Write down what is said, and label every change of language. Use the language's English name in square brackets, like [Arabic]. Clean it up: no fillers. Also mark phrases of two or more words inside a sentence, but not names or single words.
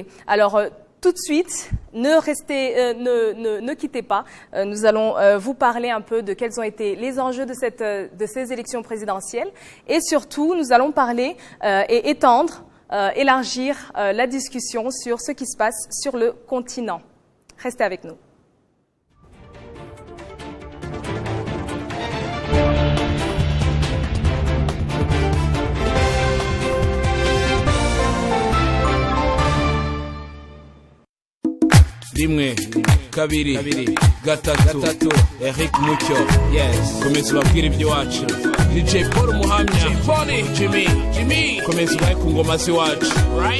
[French] Alors, tout de suite, ne quittez pas. Nous allons vous parler un peu de quels ont été les enjeux de ces élections présidentielles. Et surtout, nous allons parler et élargir la discussion sur ce qui se passe sur le continent. Restez avec nous. [Kinyarwanda] Rimwe, kabiri, gatatu, Eric Mucyo, yes. Komeza ubabwire iby'iwacu. DJ Paul Muhamya, Jimmy, komeza ubahe ku ngoma z'iwacu, right?